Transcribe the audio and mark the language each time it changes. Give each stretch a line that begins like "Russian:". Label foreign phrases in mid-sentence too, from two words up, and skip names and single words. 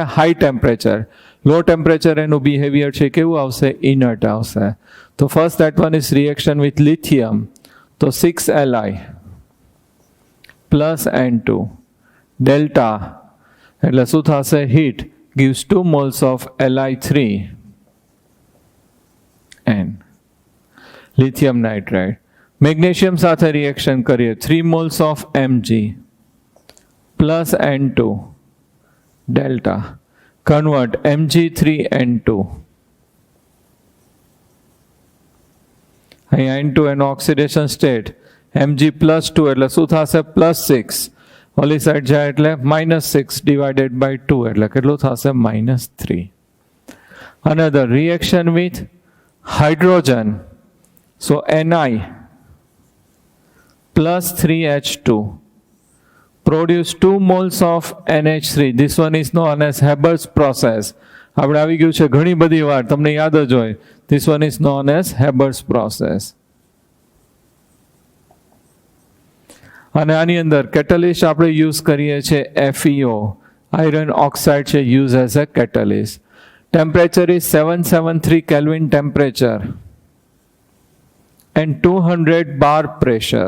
English: high temperature. low temperature
Gujarati: એનું બિહેવિયર છે કેવું આવશે? ઇનર્ટ આવશે.
English: તો first that one is reaction with lithium.
Gujarati: તો 6Li
English: plus N2 delta,
Gujarati: એટલે શું થશે?
English: હીટ gives 2 moles of Li3N lithium nitride.
Gujarati: મેગ્નેશિયમ સાથે રિએક્શન કરીએ
English: 3 moles of Mg plus N2 delta, convert Mg3N2.
Gujarati: અહીંયા N2 એનો
English: oxidation state,
Gujarati: Mg plus 2 એટલે શું થશે? +6. ઓલી સાઈડ જાય એટલે -6
English: divided by 2
Gujarati: એટલે કેટલું થશે? -3.
English: Another reaction with hydrogen. So Ni plus 3H2 produce 2 moles of NH3. This one is known as Haber's process.
Gujarati: આપણે આવી ગયું છે ઘણી બધી વાર, તમને યાદ જ હોય.
English: This one is known as Haber's process.
Gujarati: અને આની અંદર કેટલિસ્ટ આપણે યુઝ કરીએ છીએ FeO,
English: iron oxide
Gujarati: છે
English: use as a catalyst. temperature is 773 kelvin temperature and 200 bar pressure.